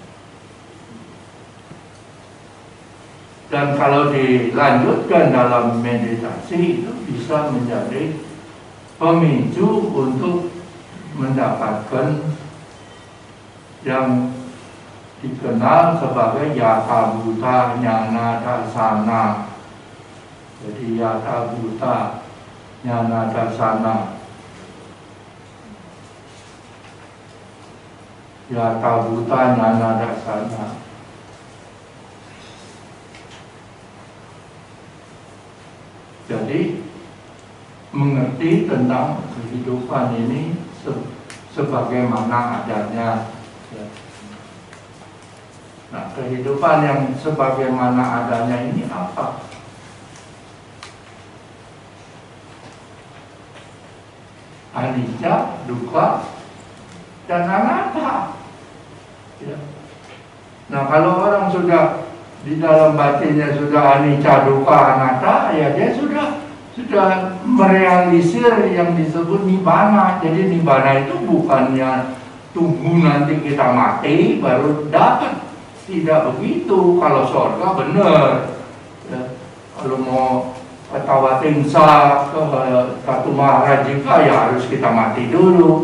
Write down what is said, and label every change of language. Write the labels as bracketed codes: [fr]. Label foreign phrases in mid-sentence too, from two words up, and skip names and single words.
[id] Dan kalau dilanjutkan dalam meditasi itu bisa menjadi pemicu untuk mendapatkan yang dikenal sebagai [pi] Yata Bhuta Nyana Dasana. Jadi Yata Bhuta Nyana Dasana, Yata Bhuta Nyana Dasana. [id] Jadi mengerti tentang kehidupan ini sebagaimana adanya, Ya. Nah, kehidupan yang sebagaimana adanya ini apa? [pi] Anicca, dukkha, [id] dan anatta. Ya. Nah, kalau orang sudah di dalam batinnya sudah [pi] anicca, dukkha, anatta, [id] ya dia sudah merealisir yang disebut nibbana. Jadi nibbana itu bukannya tunggu nanti kita mati baru dapat. Tidak begitu. Kalau surga benar. Ya. Kalau mau ke Tawatingsa, ke Katu Maharajika, ya harus kita mati dulu.